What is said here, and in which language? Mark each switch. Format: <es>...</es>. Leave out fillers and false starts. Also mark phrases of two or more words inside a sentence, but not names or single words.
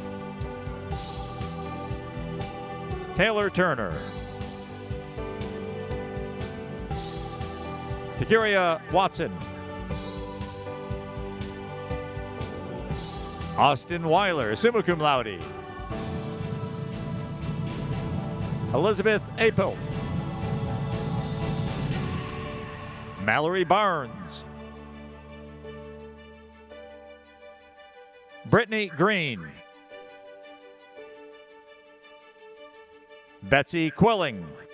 <en>Taylor Turner. Takiria Watson. Austin Weiler,</en> <la>summa cum laude.</la> <en>Elizabeth Apelt. Mallory Barnes. Brittany Green. Betsy Quilling.</en>